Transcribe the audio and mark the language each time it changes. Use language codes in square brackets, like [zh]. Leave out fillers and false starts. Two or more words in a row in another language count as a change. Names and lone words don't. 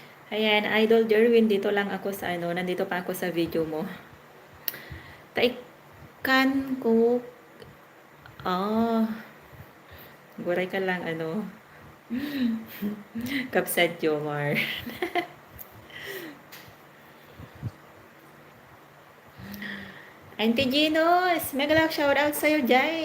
[tl] Ayan, Idol Derwin, dito lang ako sa ano, nandito pa ako sa video mo. Taikan ko, ah, guray ka lang, ano, Kapsat Jomar. Auntie Ginos, mega lang shoutout sa'yo dyan.